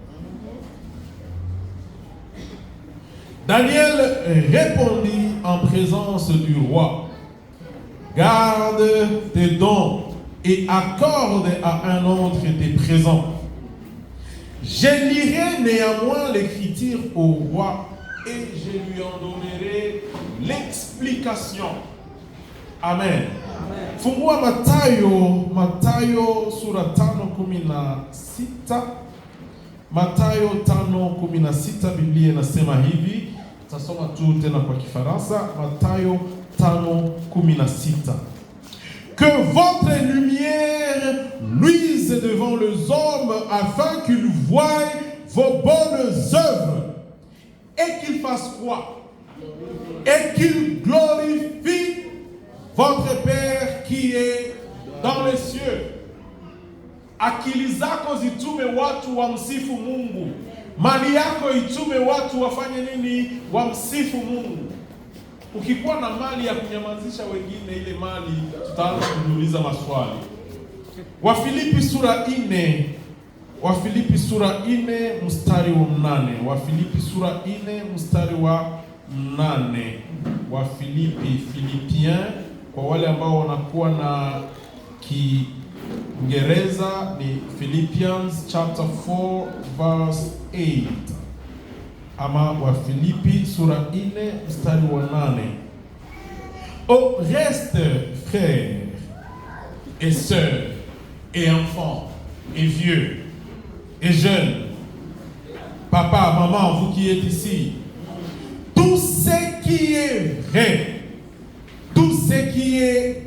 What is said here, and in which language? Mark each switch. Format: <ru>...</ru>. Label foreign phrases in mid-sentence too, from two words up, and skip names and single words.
<fr>Daniel répondit en présence du roi: garde tes dons et accorde à un autre tes présents. Je lirai néanmoins l'écriture au roi et je lui en donnerai l'explication.</fr> <sw>Amen. Fungua Mathayo sura 5:16. Mathayo 5:16, Biblia inasema hivi. Tasoma tu tena kwa Kifaransa. Mathayo 5:16.</sw> <fr>Que votre lumière luise devant les hommes afin qu'ils voient vos bonnes œuvres et qu'ils fassent quoi? Et qu'ils glorifient votre Père qui est dans les cieux.</fr> <sw>Akili zako zitume watu wamsifu Mungu. Mali yako itume watu wafanye nini? Wamsifu Mungu. Ukikuwa na mali ya kunyamazisha wengine, ile mali tutaanza kujiuliza maswali. Wafilipi sura 4, Wafilipi sura 4 mstari wa 8. Wafilipi sura 4 mstari wa 8. Wafilipi, Philippiens, kwa wale ambao wanakuwa na Kiingereza ni</sw> <en>Philippians chapter 4 verse 8.</en> <sw>Ama Wafilipi sura 4 mstari wa 8.</sw> <fr>Au reste, frères et sœurs et enfants et vieux et jeunes, papa, maman, vous qui êtes ici, tout ce qui est vrai, tout ce qui est</fr>